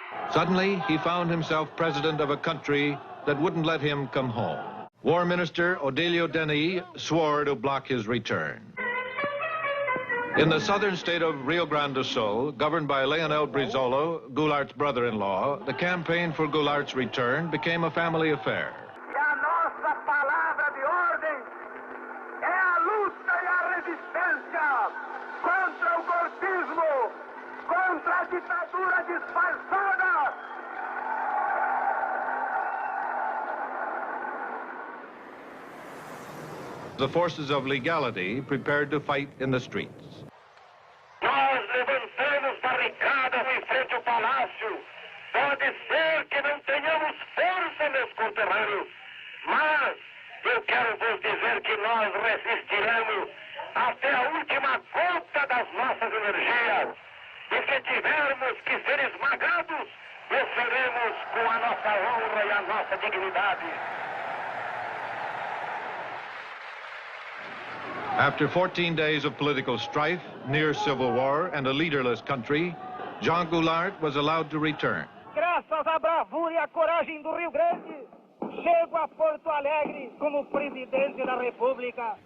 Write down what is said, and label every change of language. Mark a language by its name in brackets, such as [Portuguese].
[English] Suddenly, he found himself president of a country that wouldn't let him come home. War Minister Odilio Denis swore to block his return. In the southern state of Rio Grande do Sul, governed by Leonel Brizola, Goulart's brother-in-law, the campaign for Goulart's return became a family affair. [Portuguese] E a nossa palavra de ordem é a luta e a resistência contra o golpismo, contra a ditadura disfarçada. [English] The forces of legality prepared to fight in the streets. [Portuguese] Nós levantamos barricadas em frente ao palácio. Pode ser que não tenhamos força, meus conterrâneos, mas eu quero vos dizer que nós resistiremos até a última gota das nossas energias. E se tivermos que ser esmagados, o seremos com a nossa honra e a nossa dignidade. [English] After 14 days of political strife, near civil war, and a leaderless country, João Goulart was allowed to return. [Portuguese] Graças à bravura e à coragem do Rio Grande, chego a Porto Alegre como presidente da República.